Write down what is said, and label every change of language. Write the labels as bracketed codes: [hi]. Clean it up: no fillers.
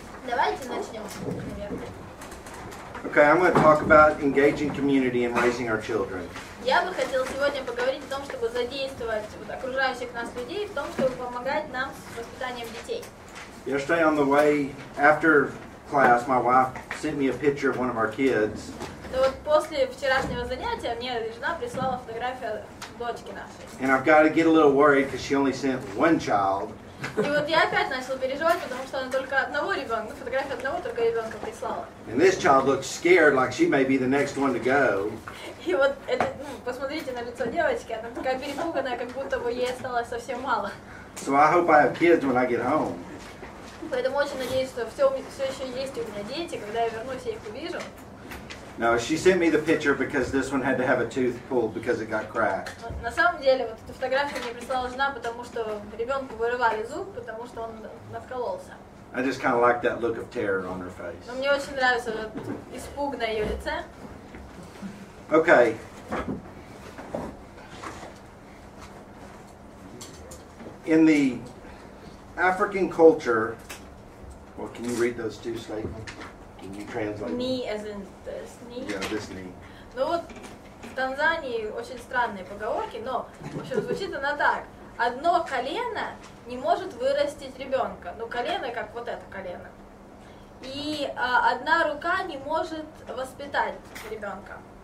[ru] Давайте начнем, наверное. [en] Okay, I'm going to talk about engaging community and raising our children. [ru] Я бы хотела сегодня поговорить о том, чтобы задействовать окружающих нас людей в том, чтобы помогать нам с воспитанием детей. [en] Yesterday on the way after class, my wife sent me a picture of one of our kids. [ru] Но вот после вчерашнего занятия мне жена прислала фотографию дочки нашей. [en] And I've got to get a little worried because she only sent one child. [ru] И вот я опять начала переживать, потому что она только одного ребенка, фотографию одного только ребенка прислала. [en] And this child looks scared like she may be the next one to go. [ru] И вот это, посмотрите на лицо девочки, она такая перепуганная, как будто бы ей осталось совсем мало. [en] So I hope I have kids when I get home. [ru] Поэтому очень надеюсь, что все еще есть у меня дети, когда я вернусь, я их увижу. [en] No, she sent me the picture because this one had to have a tooth pulled because it got cracked. [ru] На самом деле, вот эту фотографию мне прислала жена, потому что ребенку вырывали зуб, потому что он надкололся. [en] I just kind of like that look of terror on her face. [ru] Но мне очень нравится вот испуг на ее лице. [en] Okay. In the African culture, well, can you read those two statements? Can you translate? Knee as in this knee. Yeah, this knee. [ru] Ну вот в Танзании очень странные поговорки, но в общем звучит она так: одно колено не может вырастить ребенка. Ну колено как вот это колено. И одна рука не может воспитать ребенка.